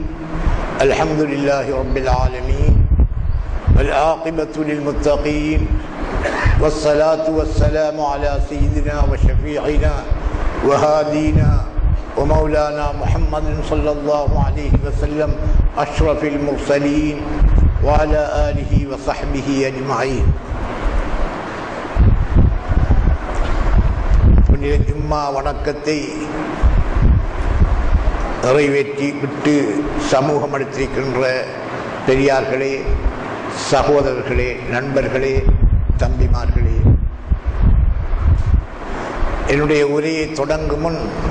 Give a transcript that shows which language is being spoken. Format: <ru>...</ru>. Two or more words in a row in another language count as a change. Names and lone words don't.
<ar>الحمد لله رب العالمين والعاقبة للمتقين والصلاة والسلام على سيدنا وشفيعنا وهادينا ومولانا محمد صلى الله عليه وسلم أشرف المرسلين وعلى آله وصحبه أجمعين.</ar> <ta>ஜும்மா வணக்கத்தை நிறைவேற்றி விட்டு சமூகம் அளித்திருக்கின்ற பெரியார்களே, சகோதரர்களே, நண்பர்களே, தம்பிமார்களே, என்னுடைய உரையை தொடங்கும் முன்</ta>